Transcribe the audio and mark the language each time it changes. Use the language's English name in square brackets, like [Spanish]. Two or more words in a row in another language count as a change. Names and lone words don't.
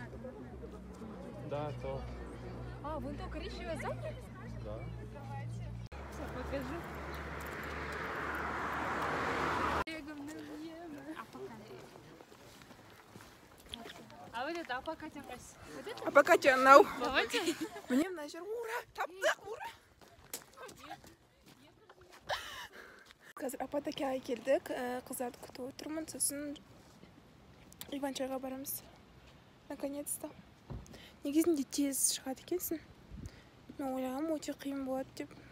[Russian] Да, то. А, вон то коричневая сзади? Да. Сейчас покажу. А вот это апокатя қайсы? Вот это? [Kazakh] Апокатя анау. [Russian] Давайте. [Kazakh] Мне мына жер ура, таптық, ура. Қазір апотекаға келдік, қыздарды күтіп отырмын, сосын Иван-чайға барамыз. [Russian] Наконец-то. [Kazakh] Негізінде тез шығады екенсің. Мен ойлағам өте қиын болады деп.